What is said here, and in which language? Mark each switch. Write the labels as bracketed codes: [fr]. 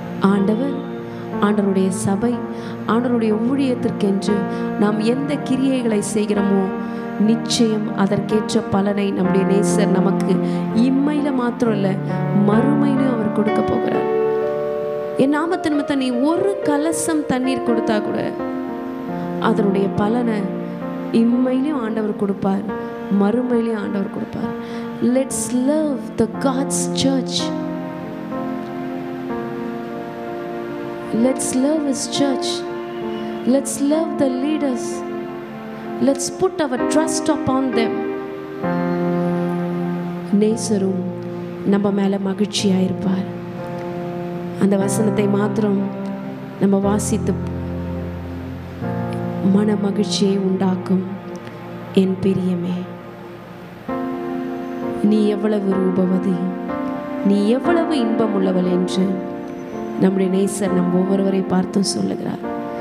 [ta] ஆண்டவருடைய சபை, ஆண்டவருடைய ஊழியத்திற்கென்று நாம் எந்த கிரியைகளை செய்கிறோமோ நிச்சயம் அதற்கேற்ற பலனை நம்முடைய நேசர் நமக்கு இம்மையில மாத்திரம் இல்லை, மறுமையிலும் அவர் கொடுக்க போகிறார். என் நாமத்து நிமித்தம் நீ ஒரு கலசம் தண்ணீர் கொடுத்தா கூட அதனுடைய பலனை இம்மையிலும் ஆண்டவர் கொடுப்பார், மறுமையிலும் ஆண்டவர் கொடுப்பார். [en] Let's love the God's church. Let's love His church. Let's love the leaders. Let's put our trust upon them. [ta] நேசரும் நம்ம மேலே மகிழ்ச்சியாக இருப்பார். அந்த வசனத்தை மாத்திரம் நம்ம வாசித்து மன மகிழ்ச்சியை உண்டாக்கும். என் பிரியமே, நீ எவ்வளவு ரூபவதி, நீ எவ்வளவு இன்பம் உள்ளவள் என்று நம்முடைய நேசர் நம் ஒவ்வொருவரை பார்த்தும் சொல்லுகிறார்.